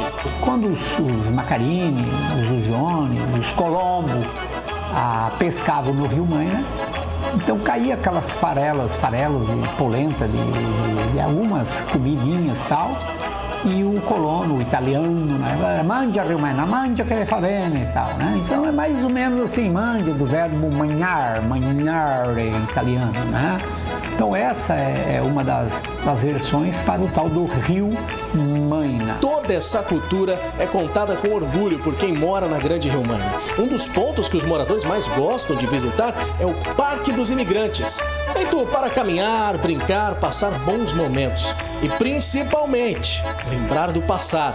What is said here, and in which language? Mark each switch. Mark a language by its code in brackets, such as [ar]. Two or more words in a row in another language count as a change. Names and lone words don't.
[pt] Quando os Macarini, os Jones, os Colombo pescavam no Rio Maina, então caía aquelas farelas de polenta, de algumas comidinhas e tal, e o colono, o italiano, né, [it] mangia Rio Maina, mangia che le fa bene [pt] e tal, né? Então é mais ou menos assim, mangia do verbo [it] mangiare, mangiare italiano, [pt] né? Então essa é uma das versões para o tal do Rio Maina. Toda essa cultura é contada com orgulho por quem mora na Grande Rio Maina. Um dos pontos que os moradores mais gostam de visitar é o Parque dos Imigrantes, feito para caminhar, brincar, passar bons momentos e principalmente lembrar do passado.